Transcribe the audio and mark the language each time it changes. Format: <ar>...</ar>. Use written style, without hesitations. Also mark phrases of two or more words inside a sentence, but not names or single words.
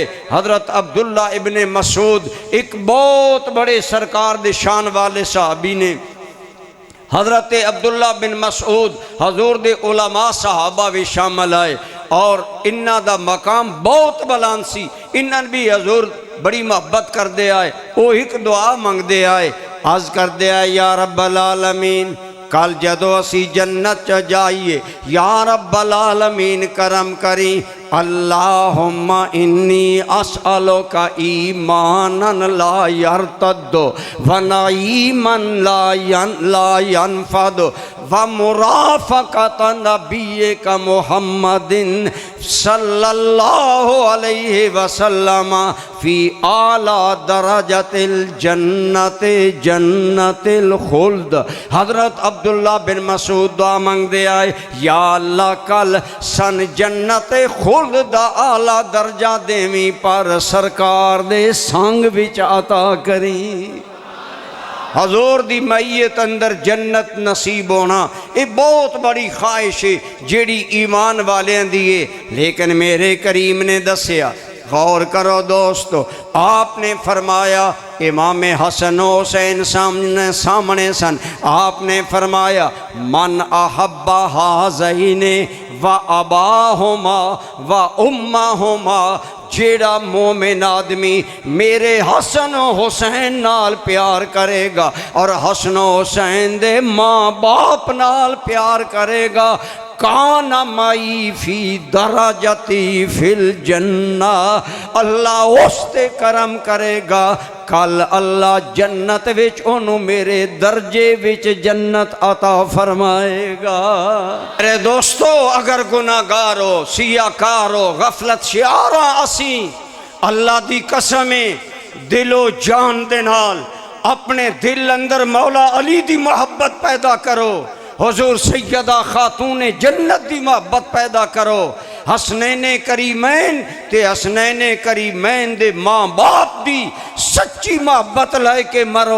<pa>ਹਜ਼ਰਤ ਅਬਦੁੱਲਾ ਇਬਨੇ ਮਸੂਦ ਏਕ ਬਹੁਤ ਬੜੇ ਸਰਕਾਰ ਦੇ ਸ਼ਾਨ ਵਾਲੇ ਸਹਾਬੀ ਨੇ, ਹਜ਼ਰਤ ਅਬਦੁੱਲਾ ਬਿਨ ਮਸੂਦ ਹਜ਼ੂਰ ਦੇ ਉਲਮਾ ਸਹਾਬਾ ਭੀ ਸ਼ਾਮਲ ਆਏ ਔਰ ਇਨ੍ਹਾਂ ਦਾ ਮਕਾਮ ਬਹੁਤ ਬੁਲੰਦ ਸੀ। ਇਨ੍ਹਾਂ ਭੀ ਹਜ਼ੂਰ ਬੜੀ ਮੋਹੱਬਤ ਕਰਤੇ ਆਏ। ਵੋ ਏਕ ਦੁਆ ਮੰਗਤੇ ਆਏ, ਅਰਜ਼ ਕਰਤੇ ਆਏ,</pa> <ar>يا رب العالمين</ar> <pa>ਕੱਲ੍ਹ ਜਦੋਂ ਅਸੀਂ ਜੰਨਤ ਚ ਜਾਈਏ,</pa> <ar>يا رب العالمين</ar> <pa>ਕਰਮ ਕਰੀਂ।</pa> <ar>اللهم إني أسألك إيمانا لا يرتد ونعيما لا ينفد ومرافقة نبيك محمد صلى الله عليه وسلم في أعلى درجة الجنة جنة الخلد.</ar> <pa>ਹਜ਼ਰਤ ਅਬਦੁੱਲਾ ਬਿਨ ਮਸੂਦ ਦੁਆ ਮੰਗਦੇ ਆਏ, ਯਾ ਅੱਲ੍ਹਾ ਕੱਲ੍ਹ ਸਾਨ ਜੰਨਤੇ ਖ਼ੁਲਦ ਦਾ ਆਲਾ ਦਰਜਾ ਦੇਵੀਂ ਪਰ ਸਰਕਾਰ ਦੇ ਸੰਗ ਵਿਚ ਅਤਾ ਕਰੀਂ। ਹਜ਼ੂਰ ਦੀ ਮਈਅਤ ਅੰਦਰ ਜੰਨਤ ਨਸੀਬ ਹੋਣਾ ਯੇ ਬਹੁਤ ਬੜੀ ਖ਼ਾਹਿਸ਼ ਹੈ ਜਿਹੜੀ ਈਮਾਨ ਵਾਲਿਆਂ ਦੀ ਹੈ। ਲੇਕਿਨ ਮੇਰੇ ਕਰੀਮ ਨੇ ਦੱਸਿਆ, ਗ਼ੌਰ ਕਰੋ ਦੋਸਤੋ, ਆਪਨੇ ਫ਼ਰਮਾਇਆ ਇਮਾਮ ਹਸਨ ਹੁਸੈਨ ਸਾਹਮਣੇ ਸਨ, ਆਪਨੇ ਫ਼ਰਮਾਇਆ</pa> <ar>من أحب هذين وأباهما وأمهما,</ar> <pa>ਜਿਹੜਾ ਮੋਮਿਨ ਆਦਮੀ ਮੇਰੇ ਹਸਨ ਹੁਸੈਨ ਨਾਲ ਪਿਆਰ ਕਰੇਗਾ ਔਰ ਹਸਨ ਹੁਸੈਨ ਦੇ ਮਾਂ ਬਾਪ ਨਾਲ ਪਿਆਰ ਕਰੇਗਾ,</pa> <ar>كان معي في درجتي في الجنة,</ar> <pa>ਅੱਲ੍ਹਾ ਉਸਤੇ ਕਰਮ ਕਰੇਗਾ, ਕੱਲ੍ਹ ਅੱਲ੍ਹਾ ਜੰਨਤ ਵਿਚ ਓਨੂੰ ਮੇਰੇ ਦਰਜੇ ਵਿਚ ਜੰਨਤ ਅਤਾ ਫ਼ਰਮਾਏਗਾ। ਅਰੇ ਦੋਸਤੋ, ਅਗਰ ਗੁਨਾਹਗਾਰ ਹੋ, ਸਿਆਹਕਾਰ ਹੋ, ਗ਼ਫ਼ਲਤ ਸ਼ਿਆਰਾ ਅਸੀਂ ਅੱਲ੍ਹਾ ਦੀ ਕਸਮੇਂ ਦਿਲੋ ਜਾਨ ਦੇ ਨਾਲ ਅਪਨੇ ਦਿਲ ਅੰਦਰ ਮੌਲਾ ਅਲੀ ਦੀ ਮੋਹੱਬਤ ਪੈਦਾ ਕਰੋ, ਹਜ਼ੂਰ ਸੱਯਦਾ ਖ਼ਾਤੂਨ ਜੰਨਤ ਦੀ ਮੋਹੱਬਤ ਪੈਦਾ ਕਰੋ, ਹਸਨੈਨੇ ਕਰੀਮੈਨ ਤੇ ਹਸਨੈਨੇ ਕਰੀਮੈਨ ਦੇ ਮਾਂ ਬਾਪ ਦੀ ਸੱਚੀ ਮੋਹੱਬਤ ਲੈਕੇ ਮਰੋ।</pa>